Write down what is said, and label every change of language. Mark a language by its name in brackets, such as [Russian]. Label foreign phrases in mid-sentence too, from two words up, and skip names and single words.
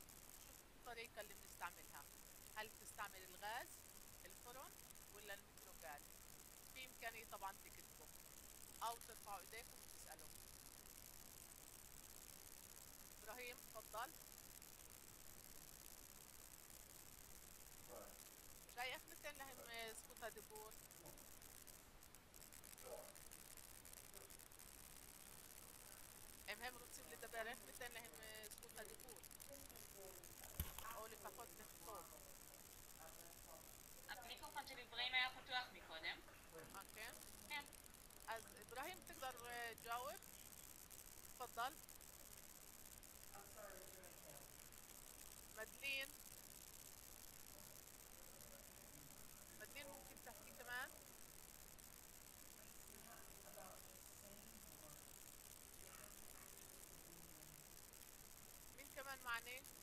[Arabic] شو الطريقة اللي بنستعملها؟ هل بتستعمل الغاز، الفرن، ولا الميكروغاز؟ في إمكانية طبعا تكتبوا أو ترفعوا إيديكم وتسألوا. إبراهيم تفضل. جاي أخمتين لهم سكوتا دبور. [Hebrew] הם רוצים לדבר, איך ניתן להם זכות הדיבור או לפחות לכתוב? המיקרופון של אברהים היה פתוח מקודם. כן? כן. [Arabic] אז إبراهيم تقدر تجاوب؟ تفضل. مدلين ممكن تحكي كمان؟ مين كمان معني؟